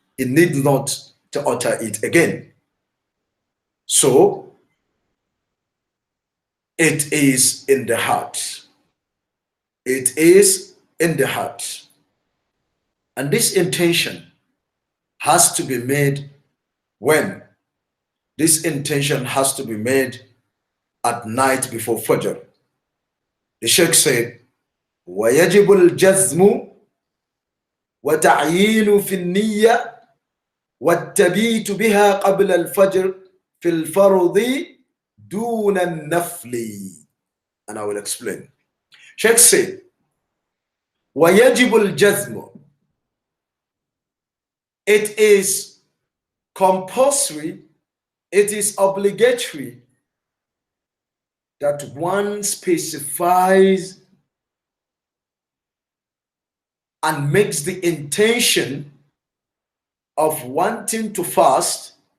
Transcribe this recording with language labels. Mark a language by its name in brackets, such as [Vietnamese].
[English] It needs not to utter it again. So, it is in the heart. It is in the heart. And this intention has to be made when? This intention has to be made at night before Fajr. The Sheikh said, [Arabic] وَيَجِبُ الْجَزْمُ وَتَعْيِينُ فِي النِّيَّةِ وَالتَّبِيتُ بِهَا قَبْلَ الْفَجْرِ فِي الْفَرْضِ دُونَ النَّفْلِ. [English] And I will explain. Sheikh said, [Arabic] وَيَجِبُ الْجَزْمُ. [English] It is compulsory, it is obligatory that one specifies and makes the intention of wanting to fast,